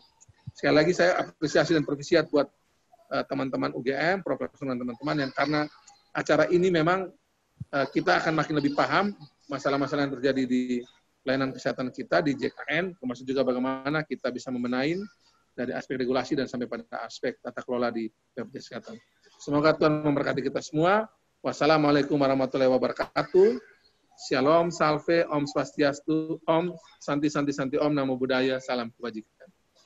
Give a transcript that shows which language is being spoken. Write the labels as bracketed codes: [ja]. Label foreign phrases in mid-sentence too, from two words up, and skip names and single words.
[id] Sekali lagi saya apresiasi dan provisiat buat teman-teman UGM, profesor dan teman-teman, yang karena acara ini memang kita akan makin lebih paham masalah-masalah yang terjadi di layanan kesehatan kita di JKN, termasuk juga bagaimana kita bisa membenahi dari aspek regulasi dan sampai pada aspek tata kelola di BPJS Kesehatan. Semoga Tuhan memberkati kita semua. [ar] والسلام عليكم ورحمة الله وبركاته. [id] Shalom, salve, [sa] Om Swastiastu, Om Santi Santi Santi, [pi] Om Namo Buddhaya, [id] salam kebajikan.